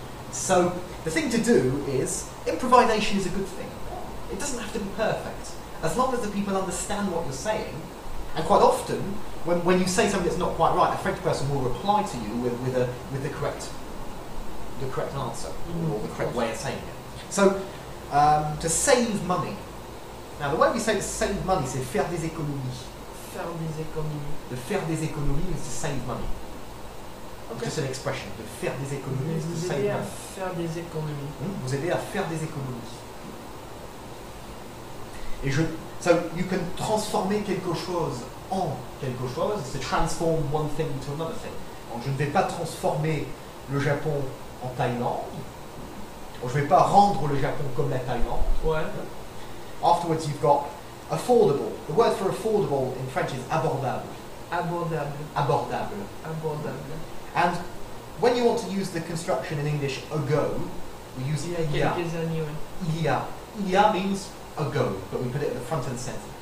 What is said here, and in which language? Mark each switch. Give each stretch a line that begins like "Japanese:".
English: So the thing to do is, improvisation is a good thing. It doesn't have to be perfect. As long as the people understand what you're saying, and quite often, when you say something that's not quite right, a French person will reply to you with the correct answer, or the correct way of saying it. So, to save money. Now, the way we say to save money,
French: c'est faire des économies. Faire des économies.
English: To
French: faire des économies
English: is to save money. Okay. Just an expression. To
French: faire des économies
English: is to
French: Vous
English: save
French: aider à
English: money.
French: faire des économies. Vous aider à faire des économies.
English: So you can
French: transformer quelque chose en quelque chose.
English: To transform one thing into another thing.
French: Donc je ne vais pas transformer le Japon en Thaïlande. Ou je ne vais pas rendre le Japon comme la Thaïlande. Ouais.
English: Afterwards you've got affordable. The word for affordable in French is abordable.
French: Abordable. Abordable. Abordable.
English: And when you want to use the construction in English ago, we use
French: Il y a il y a. quelques années, ouais. Il y a. Il y a
English: means ago, but we put it at the front of the sentence.